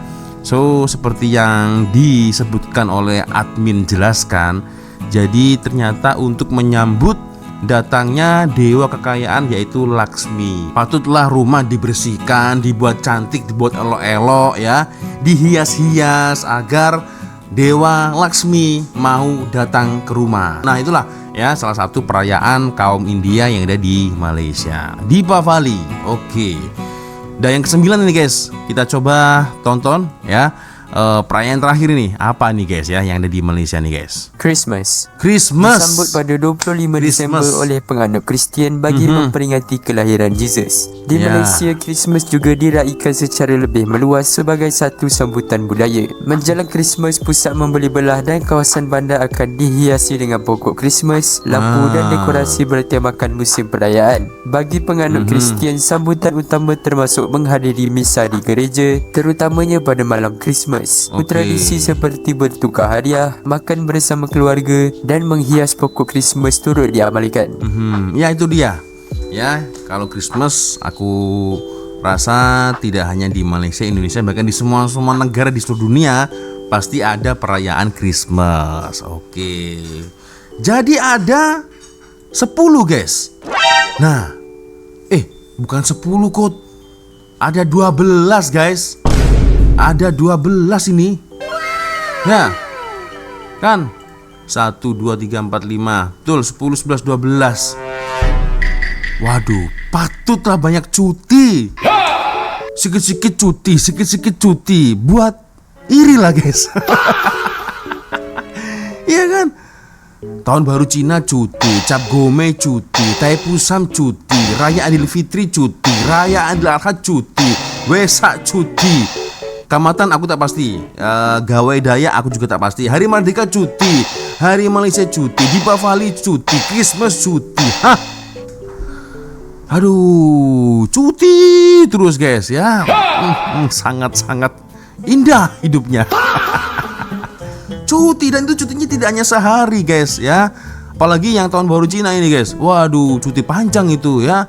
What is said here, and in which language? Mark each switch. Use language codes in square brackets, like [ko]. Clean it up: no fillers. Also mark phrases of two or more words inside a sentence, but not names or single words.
[id] So seperti yang disebutkan oleh admin jelaskan, jadi ternyata untuk menyambut datangnya dewa kekayaan yaitu Lakshmi, patutlah rumah dibersihkan, dibuat cantik, dibuat elok-elok ya, dihias-hias agar dewa Lakshmi mau datang ke rumah. Nah itulah ya salah satu perayaan kaum India yang ada di Malaysia, Deepavali. Oke. Dan yang ke-9 ini guys, kita coba tonton ya. Perayaan terakhir ini apa nih guys ya yang ada di Malaysia nih guys? Christmas Christmas. [ms] disambut pada 25 Disember oleh penganut Kristian bagi memperingati kelahiran Jesus. Di Ya. Malaysia, Christmas juga diraikan secara lebih meluas sebagai satu sambutan budaya. Menjelang Christmas, pusat membeli belah dan kawasan bandar akan dihiasi dengan pokok Christmas, lampu dan dekorasi bertemakan musim perayaan. Bagi penganut Kristian, sambutan utama termasuk menghadiri misa di gereja, terutamanya pada malam Christmas. Okey. Tradisi seperti bertukar hadiah, makan bersama keluarga dan menghias pokok Christmas turut diamalkan. [id] Ya itu dia. Ya, kalau Christmas aku rasa tidak hanya di Malaysia, Indonesia, bahkan di semua negara di seluruh dunia pasti ada perayaan Christmas. Oke. Jadi ada 10 guys. Nah, bukan 10 kok. Ada 12 guys. Ada 12 ini. Ya. Kan? 1, 2, 3, 4, 5. Betul, 10, 11, 12. Waduh, patutlah banyak cuti. Sikit-sikit cuti. Buat iri lah guys. Iya kan? Tahun baru Cina cuti, Cap Gome cuti, Taipusam cuti, Raya Idul Fitri cuti, Raya Idul Adha cuti, Wesak cuti. Kamatan aku tak pasti, Gawai Daya aku juga tak pasti. Hari Merdeka cuti, Hari Malaysia cuti, Deepavali cuti, Christmas cuti. Hah? Aduh, cuti terus guys ya. Sangat-sangat indah hidupnya. Cuti, dan itu cutinya tidak hanya sehari guys ya. Apalagi yang tahun baru Cina ini guys. Waduh, cuti panjang itu ya.